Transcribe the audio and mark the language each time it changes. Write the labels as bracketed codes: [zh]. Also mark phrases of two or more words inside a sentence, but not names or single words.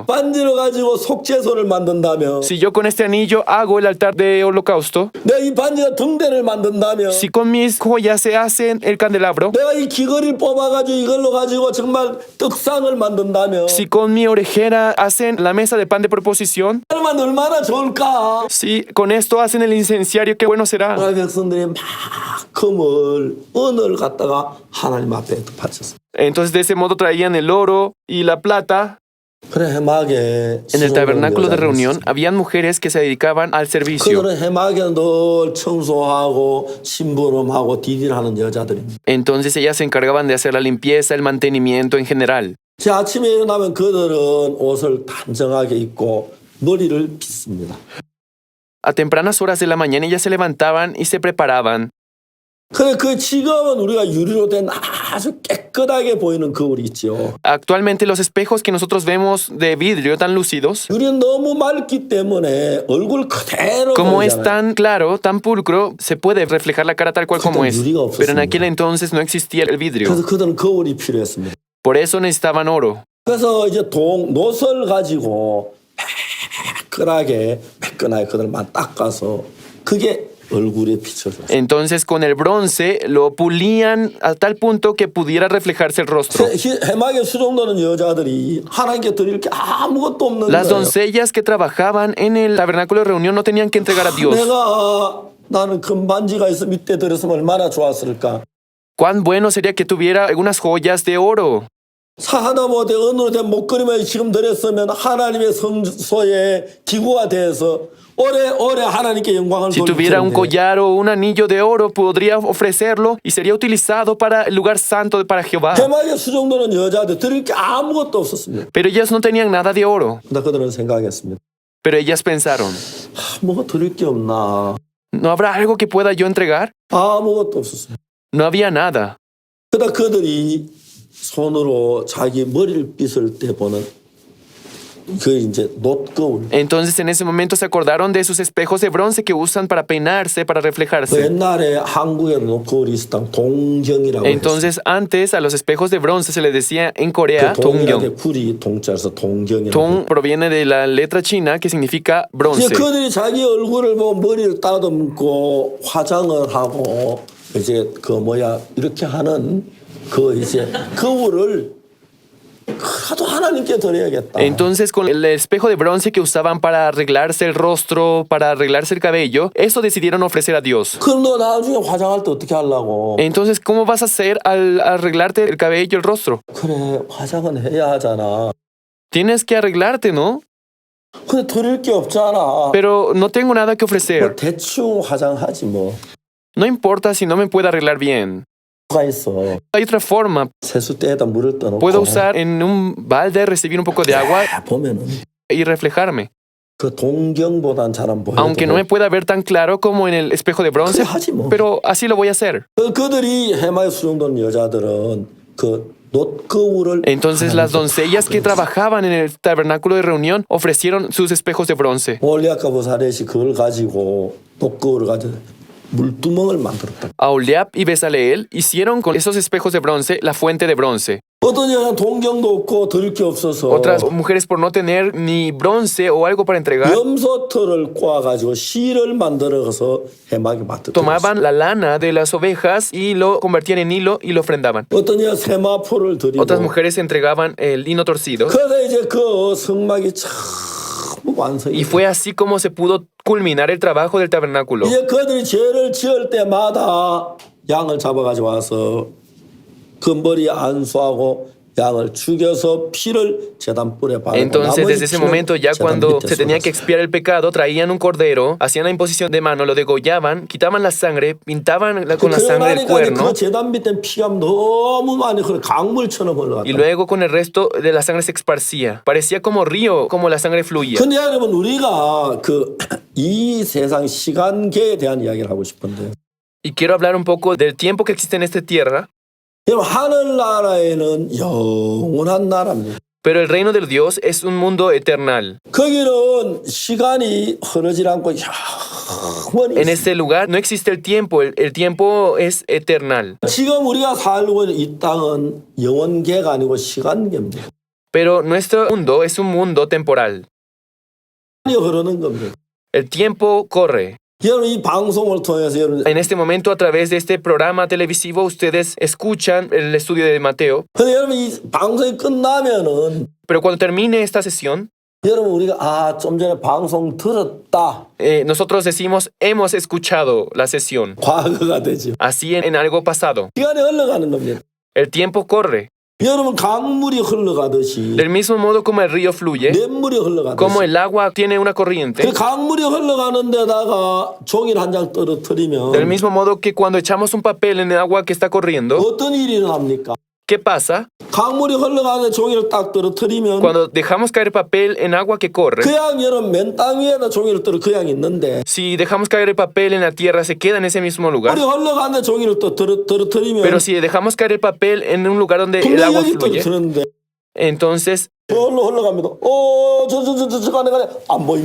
[ko] 반지를 가지고 속죄소를 만든다며 [es] Si yo con este anillo hago el altar de holocausto, [ko] 내가 이 반지가 등대를 만든다며 [es] si con mis joyas se hacen el candelabro, [ko] 내가 이 귀걸이를 뽑아가지고 이걸로 가지고 정말 떡상을 만든다며 [es] si con mi orejera hacen la mesa de pan de proposición, [ko] 그러면 얼마나 좋을까. [es] si con esto hacen el incenciario, qué bueno será. [ko] 이스라엘 백성들이 막 금을 은을 갖다가 하나님 앞에 바쳤어요. [es] Entonces de ese modo traían el oro y la plata. [ko] 그래 해막에 [es] En el tabernáculo de [ko] 여자들이 [es] reunión [ko] 있었어요. [es] habían mujeres que se dedicaban al servicio. [ko] 그들은 해막에 늘 청소하고 심부름하고 디딜하는 여자들입니다. [es] Entonces ellas se encargaban de hacer la limpieza, el mantenimiento en general. [ko] 제 아침에 일어나면 그들은 옷을 단정하게 입고 머리를 빗습니다. [es] A tempranas horas de la mañana ellas se levantaban y se preparaban. [ko] 그래 그 지금은 우리가 유리로 된 아주 깨끗하게 보이는 거울이 있죠. [es] Actualmente los espejos que nosotros vemos de vidrio tan lúcidos, [ko] 유리는 너무 맑기 때문에 얼굴 그대로 [es] como es [ko] 보이잖아요. [es] tan claro, tan pulcro, se puede reflejar la cara tal cual como es. Pero en aquel entonces no existía el vidrio. [ko] 그래서 그들은 거울이 필요했습니다. [es] Por eso necesitaban oro. [ko] 그래서 이제 노설 가지고 매끈하게 그들만 닦아서 그게 얼굴에 비춰줬어요. [es] Entonces con el bronce lo pulían a tal punto que pudiera reflejarse el rostro. [ko] 해막에 수종되는 여자들이 하나님께 드릴 게 아무것도 없는 [es] Las [ko] 거예요. [es] doncellas que trabajaban en el tabernáculo de reunión no tenían que entregar a Dios. [ko] 나는 금반지가 있어 밑에 들었으면 얼마나 좋았을까. [es] Cuán bueno sería que tuviera algunas joyas de oro. [ko] 하다못해 은으로 된 목걸이만 지금 드렸으면 하나님의 성소의 기구가 돼서 오래 하나님께 영광을 [es] Si [ko] 돌릴 [es] tuviera un [ko] 텐데. [es] collar o un anillo de oro, podría ofrecerlo y sería utilizado para el lugar santo para Jehová. [ko] 해막에 수종되는 여자들 드릴 게 아무것도 없었습니다. [es] Pero ellas no tenían nada de oro. [ko] 근데 그들은 생각했습니다. [es] Pero ellas pensaron, [ko] 뭐 드릴 게 없나. [es] ¿no habrá algo que pueda yo entregar? [ko] 아무것도 없었어요. [es] No había nada. [ko] 그러다 그들이 손으로 자기 머리를 빗을 때 보는 그 이제 놋거울. [es] Entonces en ese momento se acordaron de sus espejos de bronce que usan para peinarse, para [ko] 그 [es] reflejarse. [ko] 옛날에 한국에도 놋거울이 있었던 동경이라고 했어요. [es] Entonces antes a los espejos de bronce se les decía en [ko] 그 [es] Corea [ko] 동경의 동경. 굴이 동자에서 동경이라고. [es] Tong proviene de la letra china que significa [ko] 이제 [es] bronce. [ko] 그들이 자기 얼굴을 보고 머리를 따듬고 화장을 하고 이제 이렇게 하는 그 이제 거울을 그래도 하나님께 드려야겠다. [es] Entonces con el espejo de bronce que usaban para arreglarse el rostro, para arreglarse el cabello, eso decidieron ofrecer a Dios. [ko] 그럼 너 나중에 화장할 때 어떻게 하려고? [es] Entonces, ¿cómo vas a hacer al arreglarte el cabello, el rostro? [ko] 그래 화장은 해야 하잖아. [es] Tienes que arreglarte, ¿no? [ko] 근데 드릴 게 없잖아. [es] Pero no tengo nada que [ko] 뭐 [es] ofrecer. [ko] 대충 화장하지 뭐. [es] No importa si no me puedo arreglar bien. [ko] 뭐가 있어. [es] Hay otra forma. [ko] 세수대에다 물을 떠놓고. [es] Puedo usar en un balde, recibir un poco de agua [ko] 보면은 [es] y reflejarme. [ko] 그 동경보단 잘 안 보여도. [es] Aunque no me pueda ver tan claro como en el espejo de bronce, [ko] 그래 하지 뭐. [es] pero así lo voy a hacer. [ko] 그들이 해마에 수종된 여자들은 그 놋거울을. [es] Entonces las doncellas que trabajaban en el tabernáculo de reunión ofrecieron sus espejos de bronce. [ko] 올리아카 보사렛이 그걸 가지고 놋거울을 가지고 물두멍을 만들었다. [es] Aholiab y Bezaleel hicieron con esos espejos de bronce la fuente de bronce. [ko] 어떤 여자는 동경도 없고 드릴 게 없어서 [es] Otras mujeres, por no tener ni bronce o algo para entregar, [ko] 염소털을 꼬아가지고 실을 만들어서 해막에 맡겼다. [es] tomaban la lana de las ovejas y lo convertían en hilo y lo ofrendaban. [ko] 어떤 여자 세마포를 드리고. [es] Otras mujeres entregaban el lino torcido. [ko] 그래서 이제 그 성막이 참 완성이. [es] Y fue así como se pudo culminar el trabajo del tabernáculo. [ko] 이제 그들이 죄를 지을 때마다 양을 잡아가지고 와서 그 머리에 안수하고 양을 죽여서 피를 제단불에 바르고. [es] Entonces, desde ese momento, ya [ko] 제단 [es] cuando [ko] 밑에 [es] se tenía que [ko] 쏟았어요. [es] expiar el pecado, traían un cordero, hacían la imposición de mano, lo degollaban, quitaban la sangre, pintaban con la sangre el [ko] 그러니까 [es] cuerno [ko] 그 제단 밑에 피가 너무 많이 흘러 강물처럼 흘러갔다. [es] y luego con el resto de la sangre se esparcía. Parecía como río, como la sangre fluía. [ko] 근데 여러분 우리가 이 세상 시간계에 대한 이야기를 하고 싶은데. [es] Y quiero hablar un poco del tiempo que existe en esta tierra, [ko] 여러분 하늘나라에는 영원한 나라입니다. [es] pero el reino de Dios es un mundo eternal. [ko] 거기는 시간이 흐르질 않고 영원히 [es] En [ko] 있어요. [es] ese lugar no existe el tiempo tiempo es eternal. [ko] 지금 우리가 살고 있는 이 땅은 영원계가 아니고 시간계입니다. [es] Pero nuestro mundo es un mundo temporal. [ko] 시간이 흐르는 겁니다. [es] El tiempo corre. [ko] 여러분 이 방송을 통해서 여러분 [es] En este momento, a través de este programa televisivo, ustedes escuchan el estudio de Mateo. [ko] 근데 여러분 이 방송이 끝나면은 [es] Pero cuando termine esta sesión, [ko] 여러분 우리가 좀 전에 방송 들었다 [es] nosotros decimos, hemos escuchado la sesión. [ko] 과거가 되죠. [es] Así en algo pasado. [ko] 시간이 흘러가는 겁니다. [es] El tiempo corre. [ko] 여러분 강물이 흘러가듯이 [es] Del mismo modo como el río fluye, [ko] 냇물이 [es] como [ko] 흘러가듯이 [es] el agua tiene una corriente, [ko] 그 강물이 흘러가는 데다가 종이를 한 장 떨어뜨리면 [es] del mismo modo que cuando echamos un papel en el agua que está corriendo, [ko] 어떤 일이 일어납니까? [es] ¿qué pasa? [ko] 강물이 흘러가는 종이를 딱 떨어뜨리면 [es] Cuando dejamos caer papel en agua que corre, [ko] 그냥 여러분 맨 땅 위에다 종이를 떨어 그냥 있는데 [es] si dejamos caer el papel en la tierra, se queda en ese mismo lugar. [ko] 우리 흘러가는 종이를 또 떨어뜨리면 [es] Pero si dejamos caer el papel en un lugar donde el agua [ko] 분명히 [es] fluye, [ko] 떨어뜨리는데 [es] entonces [ko] 흘러갑니다. 저 가네 안 보입니다.